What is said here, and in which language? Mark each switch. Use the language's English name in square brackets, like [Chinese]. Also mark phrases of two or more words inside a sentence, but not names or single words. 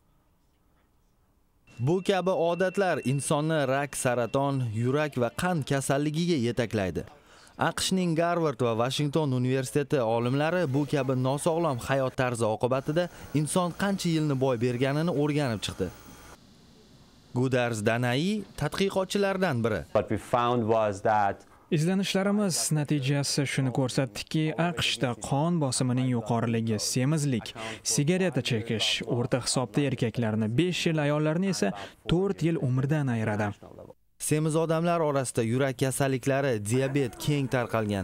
[Uzbek] Bu kabi odatlar insonni rak, saraton, yurak va qand kasalligiga yetaklaydi. AQShning Garvard va Washington universiteti olimlari bu kabi nosog'lom hayot tarzi oqibatida inson qancha yilni boy berganini o'rganib chiqdi. Gudars Danai tadqiqotchilardan biri. [English] What we found was that [Uzbek] Izlanishlarimiz natijasi shuni ko'rsatdiki, AQShda qon bosimining yuqoriligi, semizlik, sigareta chekish o'rta hisobda erkaklarni 5 yil, ayollarni esa 4 yil umrdan ayiradi. Semiz odamlar orasida yurak kasalliklari, diabet keng tarqalgan.